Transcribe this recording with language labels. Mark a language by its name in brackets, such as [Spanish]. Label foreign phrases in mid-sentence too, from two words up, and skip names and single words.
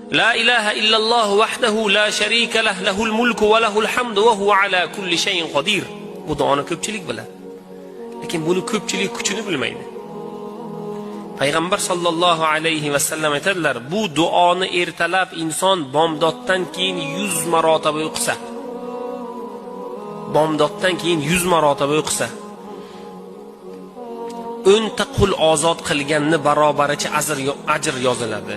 [Arabic] لا إله إلا الله وحده لا شريك له، له الملك وله الحمد وهو على كل شيء قدير. [Uzbek] Bu duoni ko'pchilik biladi. Lekin buni ko'pchilik kuchini bilmaydi. Payg'ambar [Arabic] صلى الله عليه وسلم [Uzbek] aytadilar, bu duoni ertalab inson bomdoddan keyin 100 marotaba o'qisa, bomdoddan keyin 100 marotaba o'qisa, 10 ta qul ozod qilganni barobaricha ajr yoziladi.